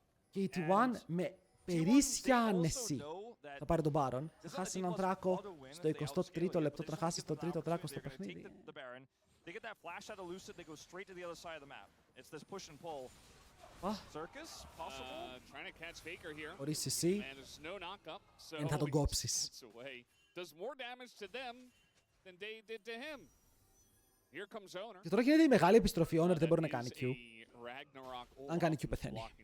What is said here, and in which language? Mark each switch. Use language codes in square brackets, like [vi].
[el] Και η T1 με περίσσια άνεση Θα πάρει τον Baron. Θα χάσει έναν δράκο στο 23ο λεπτό, θα χάσει το τρίτο δράκο στο παιχνίδι. [en] They get that flash out of Lucid, they go straight to the other side of the map. It's this push and pull. Circus, possible? Trying to catch Faker here. [el] Χωρίς εσύ, δεν θα τον κόψεις. [en] Does more damage to them than they did to him. Here comes Owner. [el] Και τώρα γίνεται η μεγάλη επιστροφή. Owner δεν μπορεί να κάνει Q. Αν κάνει Q πεθαίνει.